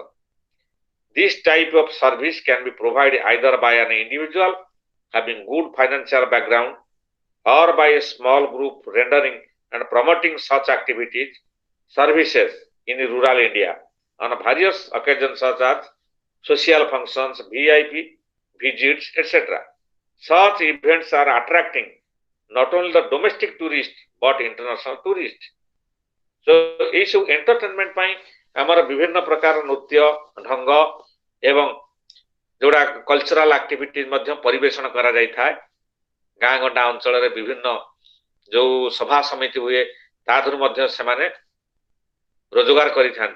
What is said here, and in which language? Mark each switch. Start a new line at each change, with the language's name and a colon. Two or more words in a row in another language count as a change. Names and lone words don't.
English: This type of service can be provided either by an individual having good financial background or by a small group rendering and promoting such activities, services in rural India on various occasions such as social functions, VIP visits, etc. Such events are attracting not only the domestic tourists but international tourists.
Odia: So এই ସବୁ entertainment ପାଇଁ ଆମର ବିଭିନ୍ନ ପ୍ରକାର ନୃତ୍ୟ ଢଙ୍ଗ ଏବଂ ଯୋଉଟା
English: cultural activity
Odia: ମଧ୍ୟ ପରିବେଷଣ କରାଯାଇଥାଏ। ଗାଁ ଗଣ୍ଡା ଅଞ୍ଚଳରେ ବିଭିନ୍ନ ଯୋଉ ସଭା ସମିତି ହୁଏ ତା ଦେହରୁ ମଧ୍ୟ ସେମାନେ ରୋଜଗାର କରିଥାନ୍ତି।